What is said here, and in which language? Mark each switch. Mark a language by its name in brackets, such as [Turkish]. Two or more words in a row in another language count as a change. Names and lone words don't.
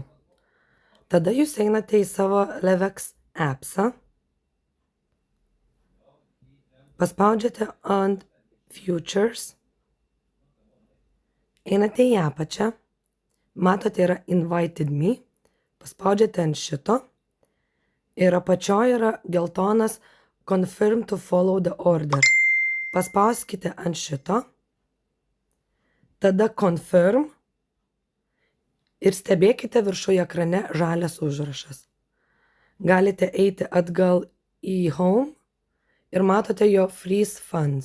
[Lithuanian] Tada jūs einate į savo Levex appsą, paspaudžiate ant Futures, einate į apačią, matote yra [English] Invited Me, [Lithuanian] paspaudžiate ant šito ir apačioje yra geltonas [English] Confirm to follow the order. [Lithuanian] Paspauskite ant šito, tada Confirm ir stebėkite viršuje ekrane žalias užrašas. Galite eiti atgal į Home ir matote jo [English] Freeze Funds.